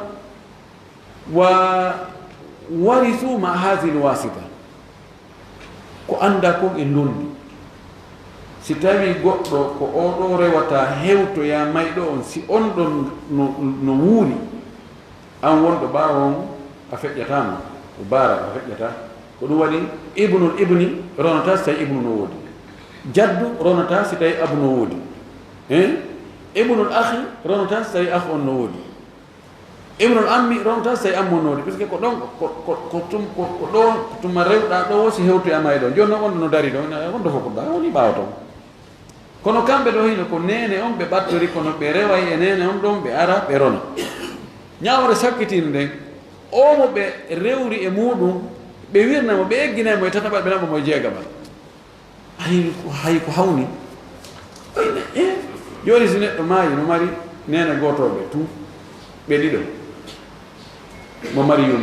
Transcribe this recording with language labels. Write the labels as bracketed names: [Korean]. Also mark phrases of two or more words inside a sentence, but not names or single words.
[Arabic] وورثه ما هذه الواسطة [Fula] ko anda kon e ndondi si tawi goɗɗo ko oɗo rewata hewtoya mayɗo on si on ɗon no wuuri an wonɗo ɓaawo on a feƴƴatama o baara a feƴƴata ko ɗum waɗi [Arabic] ابن الابن [Fula] ronata so tawi ibnu no woodi jaddu ronata si tawi abu no woodi [Arabic] ابن الأخ [Fula] ronata so tawi akh on no woodi [Arabic] ابن العم [Fula] ronata so tawi ammo no woodi [French] par ce que [Fula] ko ɗon ko ɗon tuma rewɗa ɗo si hewtoya mayɗo joni noon on no dari ɗo wonɗo fof ko ɗa woni ɓaawa ton kono kamɓe ɗo hino ko nene on ɓe ɓattori kono ɓe reway e nene on ɗon ɓe ara ɓe rona ñawre sakkitino nden omo ɓe rewri e muɗum ɓe wirnamo ɓe egginaymo e tataɓal ɓe naɓa mo e jeegaɓal hay ko hawni joni si neɗɗo maayi no mari nene gotoɓe tu ɓe ɗiɗo mo mari